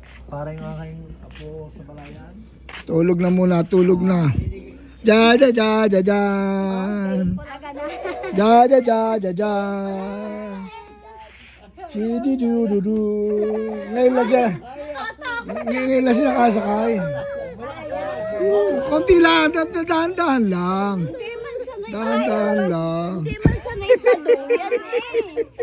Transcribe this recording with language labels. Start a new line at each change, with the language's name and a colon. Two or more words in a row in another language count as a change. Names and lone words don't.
Filipino: Para yung aking apo sa palayan. Tulog na muna, tulog na. Ja ja ja ja jan. Ja ja ja ja jan. Chidi du du du. Ngayon lang siya. Ngayon lang siya nakasakay. Konti lang, dahan-dahan lang. Hindi man sanay. Dahan-dahan lang. Hindi man sanay sa duyan eh.